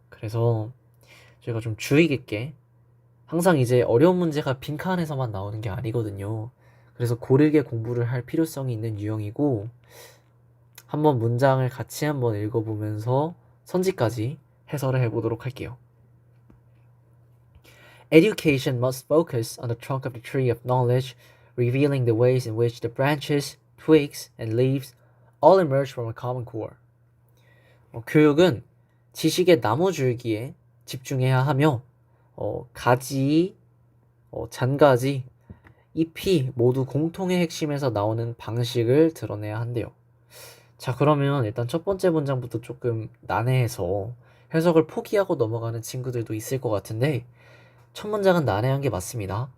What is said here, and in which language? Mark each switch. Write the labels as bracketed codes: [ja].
[ko] 그래서 저희가 좀 주의 깊게 항상 이제 어려운 문제가 빈칸에서만 나오는 게 아니거든요. 그래서 고르게 공부를 할 필요성이 있는 유형이고 한번 문장을 같이 한번 읽어보면서 선지까지 해설을 해보도록 할게요. [en] Education must focus on the trunk of the tree of knowledge, revealing the ways in which the branches, twigs, and leaves all emerge from a common core. [ko] 교육은 지식의 나무 줄기에 집중해야 하며 가지, 잔가지, 잎이 모두 공통의 핵심에서 나오는 방식을 드러내야 한대요. 자, 그러면 일단 첫 번째 문장부터 조금 난해해서 해석을 포기하고 넘어가는 친구들도 있을 것 같은데 첫 문장은 난해한 게 맞습니다.